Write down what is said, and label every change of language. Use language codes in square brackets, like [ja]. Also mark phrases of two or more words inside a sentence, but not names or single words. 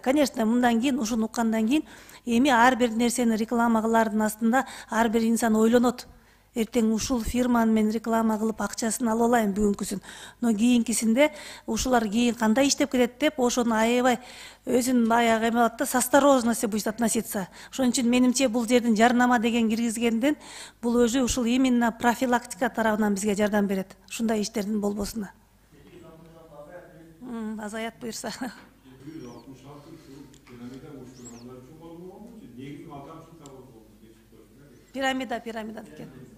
[ky] Конечно, мындан кийин ушуну уккандан кийин эми ар бир нерсени реклама кылаардын астында ар бир инсан ойлонот. Эртең ушул фирманы мен реклама кылып акчасын алып алайын бүгүнкүсүн. Но кийинкисинде ушулар кийин кандай иштеп кетет деп ошону аябай өзүн баягы эме кылат да, [ru] с осторожностью будет относиться. [ky] Ошон үчүн менимче бул жердин жарнама деген киргизгенден бул өзү ушул именно профилактика тарабынан бизге жардам берет. Ушундай иштердин болбосуна. Азаят буюрса. Пирамида экен.